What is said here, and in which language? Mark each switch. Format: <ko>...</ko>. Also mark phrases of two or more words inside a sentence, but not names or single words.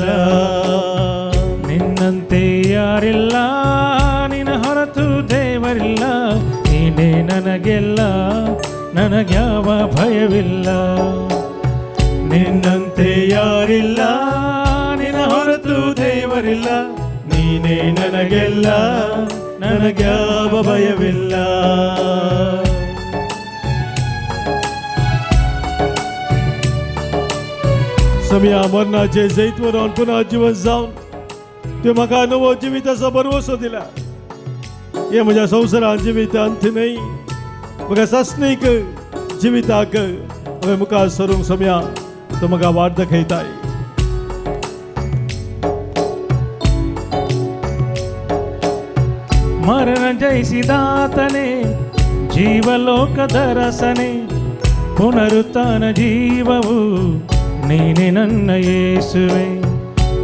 <kn>ನಿನ್ನಂತೆ ಯಾರಿಲ್ಲ, ನಿನ್ನ ಹೊರತು ದೇವರಿಲ್ಲ, ನೀನೇ ನನಗೆಲ್ಲ, ನನಗ್ಯಾವ ಭಯವಿಲ್ಲ. ನಿನ್ನಂತೆ ಯಾರಿಲ್ಲ, ನಿನ್ನ ಹೊರತು ದೇವರಿಲ್ಲ, ನೀನೇ ನನಗೆಲ್ಲ, ನನಗ್ಯಾವ ಭಯವಿಲ್ಲ.</kn> <kok>समया मरणाचे जैतवर राहून पुन्हा जीवन जाऊन ते म्हाका नवो जिविताचो भरवसो दिला. हे म्हज्या संवसारान जिवीत अंत नाही, म्हाका सासणीक जिविताक हांवें मुखार सरूंक समया तो म्हाका वाट दाखयताय.</kok> <kn>ಮರಣ ಜಯಿಸಿದಾತನೇ, ಜೀವಲೋಕದ ರಸನೆ, ಪುನರುತ್ಥಾನ ಜೀವವು ನೀನೆ ನನ್ನ ಯೇಸುವೆ.</kn>